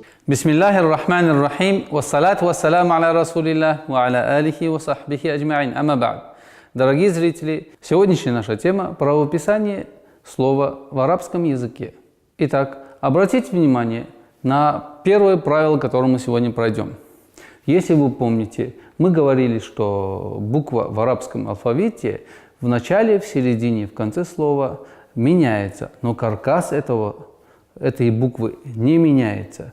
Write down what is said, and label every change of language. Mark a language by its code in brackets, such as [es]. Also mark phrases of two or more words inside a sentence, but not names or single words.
[ar] بسم الله الرحمن الرحيم والصلاة والسلام على رسول الله وعلى آله وصحبه أجمعين أما بعد. [ru] Дорогие зрители, сегодняшняя наша тема – правописание слова в арабском языке. Итак, обратите внимание на первое правило, которое мы сегодня пройдем. Если вы помните, мы говорили, что буква в арабском алфавите в начале, в середине, в конце слова меняется, но каркас этой буквы не меняется.